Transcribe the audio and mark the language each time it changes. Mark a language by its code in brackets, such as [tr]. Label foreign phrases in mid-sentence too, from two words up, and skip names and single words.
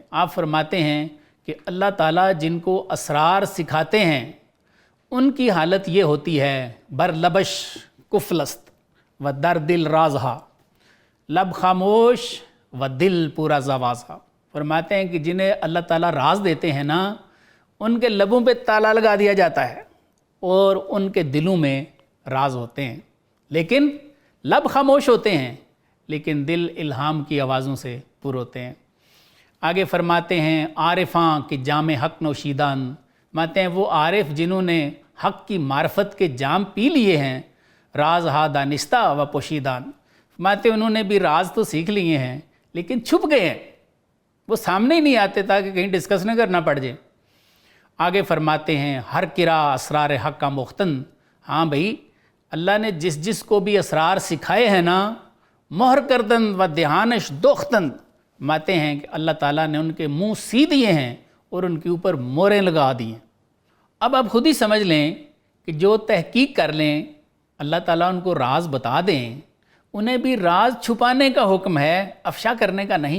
[ur] آپ فرماتے ہیں کہ اللہ تعالیٰ جن کو اسرار سکھاتے ہیں ان کی حالت یہ ہوتی ہے [fa] بر لبش قفل است و در دل رازها لب خاموش و دل پر آوازه. [ur] فرماتے ہیں کہ جنہیں اللہ تعالیٰ راز دیتے ہیں نا، ان کے لبوں پہ تالا لگا دیا جاتا ہے اور ان کے دلوں میں راز ہوتے ہیں. لیکن لب خاموش ہوتے ہیں، لیکن دل الہام کی آوازوں سے پر ہوتے ہیں۔ آگے فرماتے ہیں [fa] عارفاں کہ جام حق نوشیدان، [ur] فرماتے ہیں وہ عارف جنہوں نے حق کی معرفت کے جام پی لیے ہیں، [fa] راز ہا دانستہ و پوشیدان، [ur] فرماتے ہیں انہوں نے بھی راز تو سیکھ لیے ہیں لیکن چھپ گئے ہیں، وہ سامنے ہی نہیں آتے تاکہ کہیں ڈسکس نہ کرنا پڑ جائے۔ آگے فرماتے ہیں [fa] ہر کرا اسرار حق کا مختن، [ur] ہاں بھائی اللہ نے جس جس کو بھی اسرار سکھائے ہیں نا، [fa] مہر کردن و دہانش دوختن، [ur] فرماتے ہیں کہ اللہ تعالیٰ نے ان کے منہ سی دیے ہیں اور ان کے اوپر موریں لگا دی ہیں۔ اب آپ خود ہی سمجھ لیں کہ جو تحقیق کر لیں اللہ تعالیٰ ان کو راز بتا دیں، انہیں بھی راز چھپانے کا حکم ہے، افشا کرنے کا نہیں۔